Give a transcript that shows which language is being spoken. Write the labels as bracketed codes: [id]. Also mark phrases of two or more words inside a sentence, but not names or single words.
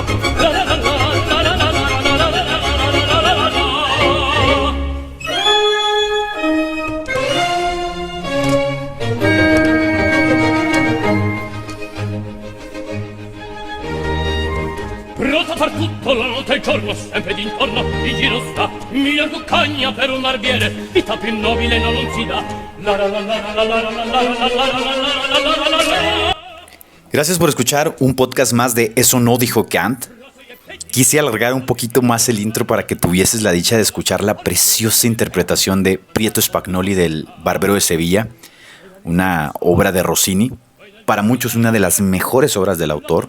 [it] La la la la la la la la la la la. Pronta per tutto la notte e il giorno, sempre d'intorno il giro sta. Mia cuccagna per un barbiere, vita più nobile non si dà. La la la la la la la la la la la la. [es] Gracias por escuchar un podcast más de Eso no dijo Kant. Quise alargar un poquito más el intro para que tuvieses la dicha de escuchar la preciosa interpretación de Pietro Spagnoli del Barbero de Sevilla, una obra de Rossini, para muchos una de las mejores obras del autor.